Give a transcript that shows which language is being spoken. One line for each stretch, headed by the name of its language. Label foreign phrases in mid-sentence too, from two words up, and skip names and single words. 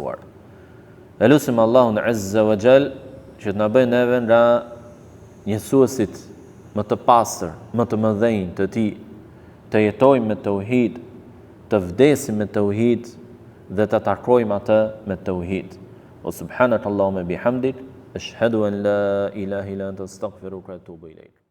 Albanian: E lutim Allahun
Arabic: عز وجل
Albanian: që të na bëjë neve nga njësuesit më të pastër, më të mëdhenj të tij, të jetojmë me tauhid, të vdesim me tauhid dhe të takojmë atë me tauhid.
Arabic: O سبحانك اللهم وبحمدك أشهد أن لا إله إلا أنت أستغفرك وأتوب إليك.